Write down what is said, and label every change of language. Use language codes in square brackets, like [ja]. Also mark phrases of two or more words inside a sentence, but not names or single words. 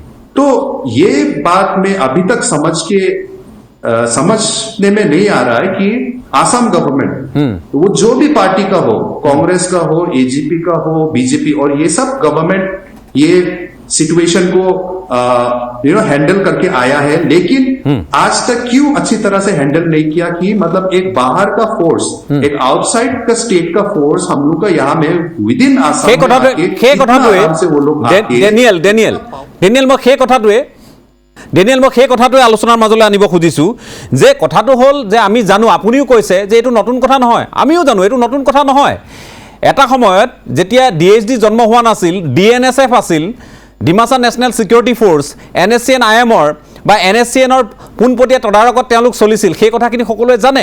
[hi] तो ये बात में अभी तक समझने में नहीं आ रहा है कि आसाम गवर्नमेंट, वो जो भी पार्टी का हो, कांग्रेस का हो, एजीपी का हो, बीजेपी, और ये सब गवर्नमेंट ये सिचुएशन को हैंडल करके आया है, लेकिन आज तक क्यों अच्छी तरह से हैंडल नहीं किया कि मतलब एक बाहर का फोर्स, एक आउटसाइड का स्टेट का फोर्स हम लोग का यहाँ में [en] with in Assam [as] ডেনিয়েল মই সেই কথাটোৱে আলোচনাৰ মাজলৈ আনিব খুজিছোঁ যে কথাটো হ'ল যে আমি জানো, আপুনিও কৈছে যে এইটো নতুন কথা নহয়, আমিও জানো এইটো নতুন কথা নহয়। এটা সময়ত যেতিয়া DHD জন্ম হোৱা নাছিল, DNSF আছিল, ডিমাছা নেশ্যনেল ছিকিউৰিটি ফ'ৰ্চ, NSCN IMৰ বা NSCNৰ পোনপটীয়া তদাৰকত তেওঁলোক চলিছিল, সেই কথাখিনি সকলোৱে জানে।